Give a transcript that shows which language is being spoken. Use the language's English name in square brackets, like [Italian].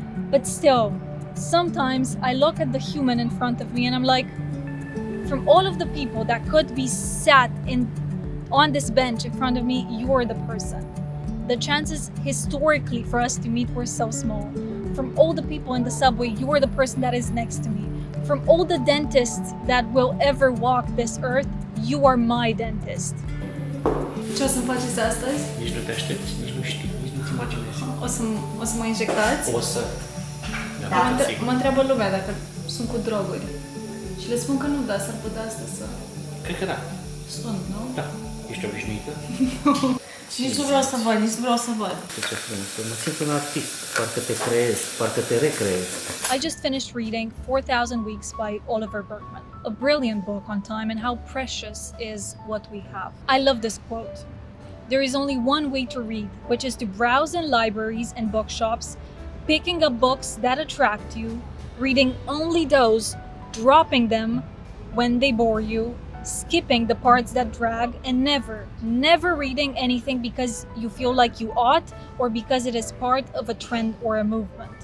[English] But still, sometimes I look at the human in front of me and I'm like, from all of the people that could be sat on this bench in front of me, you're the person. The chances historically for us to meet were so small. From all the people in the subway, you're the person that is next to me. From all the dentists that will ever walk this earth, you are my dentist. [Romanian] Ce o să-mi faceți astăzi? Nici nu te aștepți, nici nu știi, nici nu-ți imaginezi. O să mă injectați? O să. Mă întreabă lumea dacă sunt cu droguri. Și le spun că nu, dar s-ar putea asta să... Cred că da. Sunt, nu? Da. Ești obișnuită? Nici nu vreau să văd, nici nu vreau să văd. Ce frumos. Mă simt un artist. Parcă te creezi, parcă te recreezi. [English] I just finished reading 4,000 Weeks by Oliver Berkman, a brilliant book on time and how precious is what we have. I love this quote. There is only one way to read, which is to browse in libraries and bookshops, picking up books that attract you, reading only those, dropping them when they bore you, skipping the parts that drag, and never reading anything because you feel like you ought or because it is part of a trend or a movement.